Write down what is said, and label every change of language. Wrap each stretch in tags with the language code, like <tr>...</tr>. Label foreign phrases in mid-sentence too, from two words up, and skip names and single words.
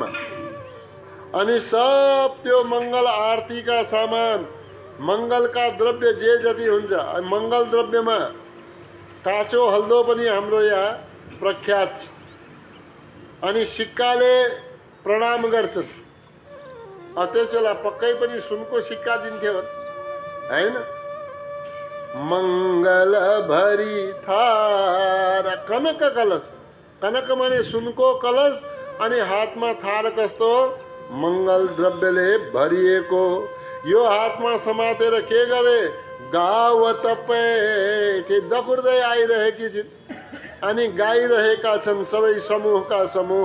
<ne>अनि सब त्यो मङ्गल आरतीका सामान, मङ्गलका द्रव्य जे जति हुन्छ, मङ्गल द्रव्यमा काँचो हल्दो पनि हाम्रो यहाँ प्रख्यात छ। अनि सिक्काले प्रणाम गर्छन्। त्यस बेला पक्कै पनि सुनको सिक्का दिन्थ्यो, हैन?</ne> <awa>मंगल भरी थारा, कनक कलश।</awa> <ne>कनक माने सुनको कलश, अनि हातमा थार कस्तो? मंगल द्रव्यले भरिएको। यो हातमा समातेर के गरे?</ne> <awa>गावत पैठे,</awa> <ne>दकुर्दै आइरहेकी छिन्। अनि गाइरहेका छन् सबै समूहका समूह।</ne>